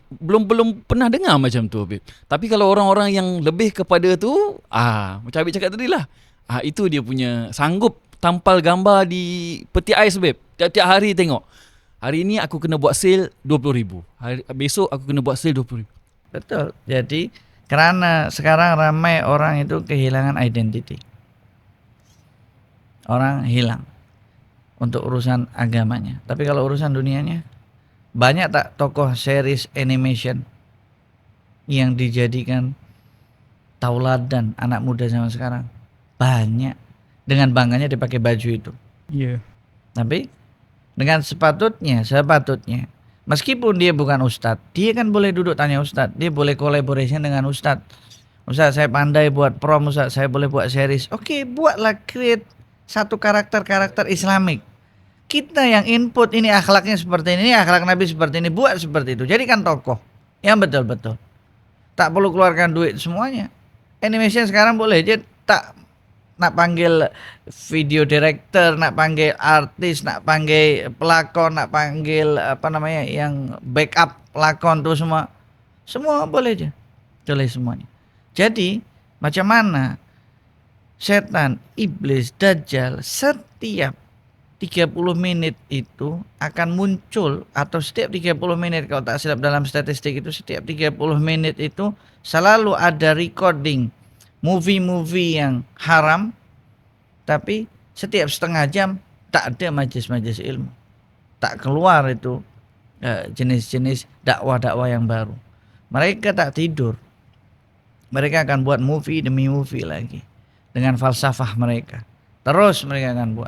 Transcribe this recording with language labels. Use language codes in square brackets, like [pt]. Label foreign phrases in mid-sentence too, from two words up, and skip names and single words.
[ms] Belum pernah dengar macam tu, Habib. Tapi kalau orang-orang yang lebih kepada tu, macam Habib cakap tadi lah, itu dia punya sanggup tampal gambar di peti ais, Habib. Tiap-tiap hari tengok. Hari ni aku kena buat sale 20,000. Besok aku kena buat sale 20,000. Betul. Jadi karena sekarang ramai orang itu kehilangan identiti. Orang hilang untuk urusan agamanya. Tapi kalau urusan dunianya, banyak tak tokoh [en] series animation [ms] yang dijadikan tauladan anak muda zaman sekarang? Banyak. Dengan bangganya dipakai baju itu. Ya. Tapi dengan sepatutnya, meskipun dia bukan ustadz, dia kan boleh duduk tanya ustadz, dia boleh collaboration dengan ustadz. Ustadz, saya pandai buat prom, ustadz, saya boleh buat series. Oke, buatlah, create satu karakter-karakter Islamik. Kita yang input, ini akhlaknya seperti ini akhlak Nabi seperti ini, buat seperti itu. Jadikan tokoh yang betul-betul. Tak perlu keluarkan duit semuanya. Animation sekarang boleh aja, tak nak panggil [en] video director, [ms] nak panggil artis, nak panggil pelakon, nak panggil yang backup pelakon tuh semua boleh aja, tulis semuanya. Jadi macam mana setan, iblis, dajjal setiap 30 menit itu akan muncul, atau setiap 30 menit kalau tak silap dalam statistik itu, setiap 30 menit itu selalu ada [en] recording movie-movie [ms] yang haram, tapi setiap setengah jam tak ada majlis-majlis ilmu, tak keluar itu jenis-jenis dakwah-dakwah yang baru. Mereka tak tidur, mereka akan buat movie demi movie lagi dengan falsafah mereka, terus mereka akan buat.